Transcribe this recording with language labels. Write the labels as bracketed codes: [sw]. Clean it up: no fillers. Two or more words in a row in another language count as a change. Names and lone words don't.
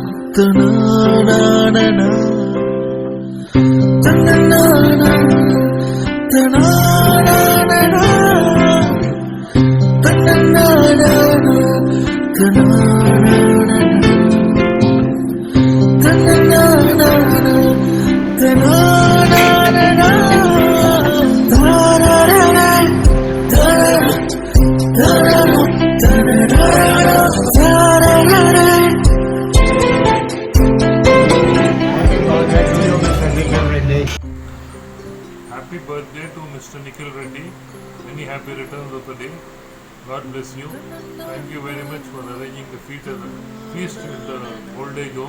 [en] Ta-na-na-na-na, ta-na-na-na, ta-na-na-na-na, ta-na-na-na-na, ta-na-na-na-na, ta-na-na-na-na, ta-na-na-na-na, ta-ra-ra-ra, ta-ra-ra, ta-ra-ra, ta-ra-ra-ra, ta-ra-ra-ra. Happy birthday to Mr. Nikhil Reddy. Many happy returns of the day. God bless you. Thank you very much for arranging the feast in the old age home.